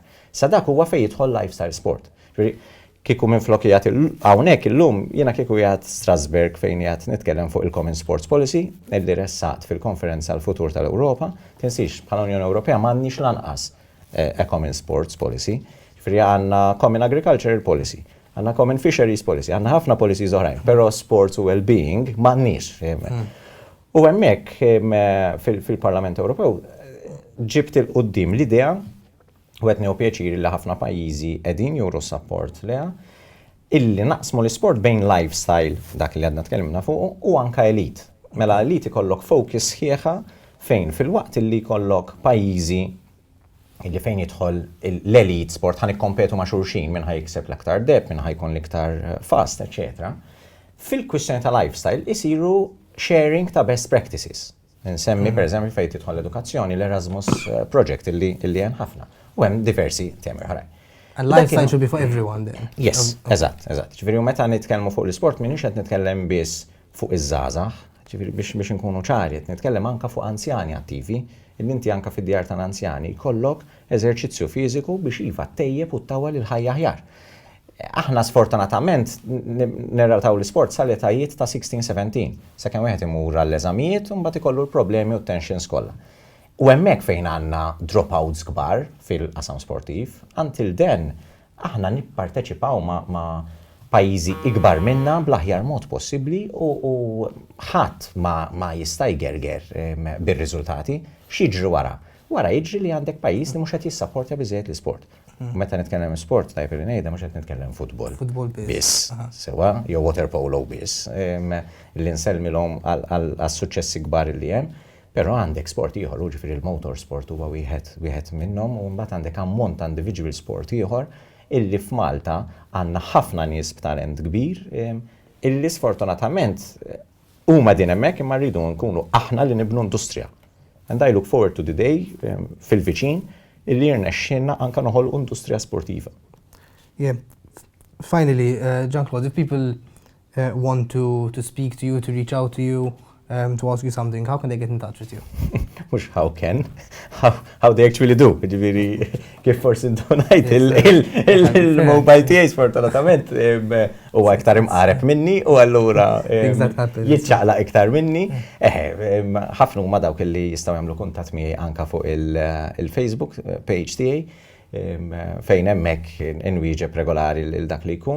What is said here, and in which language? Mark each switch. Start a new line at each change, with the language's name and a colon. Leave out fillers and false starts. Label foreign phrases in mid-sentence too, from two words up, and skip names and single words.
Maltese: Sa dak huwa fejn jidħol
English: lifestyle sport.
Maltese: Kieku minflok jagħti hawnhekk illum jiena kieku jgħid Strasbourg fejn jgħid nitkellem fuq il-
English: Common Sports Policy
Maltese: illi ressaqt fil-Konferenza għall-Futur tal-Ewropa, tinsix bħala Unjoni Ewropea m'għandniex lanqas
English: a Common Sports Policy.
Maltese: Għanna
English: Common Agricultural Policy,
Maltese: għanna
English: Common Fisheries Policy,
Maltese: għanna ħafna policies oħrajn, pero sports u well-being m'għandniex. U hemmhekk fil-Parlament Ewropew ġibt il-qudiem l-idea u qed nieħu pjaċir li ħafna pajjiżi qegħdin juru support leha illi naqsmu l-isport bejn lifestyle dak li għadna tkellimna fuq u anke elite. Mela elite ikollok focus sħiħa fejn fil-waqt illi jkollok pajjiżi illi fejn jidħol l-
English: elite sport
Maltese: ħan ikkompetu ma' xulxin minn ħajkseb l-aktar deb, minn ħajkun l-iktar fast, etc. Fil-kwistjoni ta' lifestyle isiru sharing ta'
English: best practices.
Maltese: Nsemmi per eżempju fejn tidħol l-edukazzjoni l-Erasmus project illi hemm ħafna. U hemm diversi temi oħrajn.
English: And lifestyle should be for everyone then. Yes,
Maltese: eżatt. Ġifieri meta nitkellmu fuq l-isport m'iniex qed nitkellem biss fuq iż-żgħażagħ, ġifieri biex inkunu ċari, qed nitkellem anke fuq anzjani attivi. Il-inti anka fid-djar tal-anzjani jkollok eżerċizzju fiżiku biex iva tejjeb u tawal il-ħajja aħjar. Aħna sfortunatament nirrataw l-sport sal-etajiet ta' 16-17. Sakemm wieħed imur għall-eżamijiet u mbagħad ikollu l-problemi u t-tensions kollha. U hemmhekk fejn għandna dropouts kbar fil-qasam sportiv,
English: until then
Maltese: aħna nipparteċipaw ma' pajjiżi ikbar minna bl-aħjar mod possibbli u ħadd ma jista' jgerger bir-riżultati x'jiġri wara. Wara jiġri li għandek pajjiż li mhux qed jissapportja biżejjed l-isport. Meta nitkellem sport tajb li ngħidha mhux qed nitkellem futbol. Futbol biss. Sewa jew
English: water polo
Maltese: biss. Li nsellmilhom għas-suċċessi kbar li hemm, però għandek sport ieħor, ġifieri il-
English: motor sport
Maltese: huwa wieħed minnhom u mbagħad għandek ammont ta'
English: individual sport
Maltese: ieħor illi f'Malta għandna ħafna nies b'talent kbir illi sfortunatament huma din hemmhekk imma rridu nkunu aħna li nibnu industrija.
English: And I look forward to the day
Maltese: fil-viċin illi jirnexxinna anke noħolqu industrija sportiva.
English: Yeah. Finally, Jean Claude, if people want to speak to you, to reach out to you, to ask you something, how can they get in touch with you? Mux how they actually do.
Maltese: Ġifieri kif forsi ndonajt il-mobile tiegħi sfortunatament huwa iktar imqareb minni u allura jiċċaqlaq iktar minni. Ħafna huma dawk li jistgħu jagħmlu kuntatt miegħi anke fuq il-Facebook page tiegħi fejn hemmhekk inwieġeb regolari lil dak li jkun.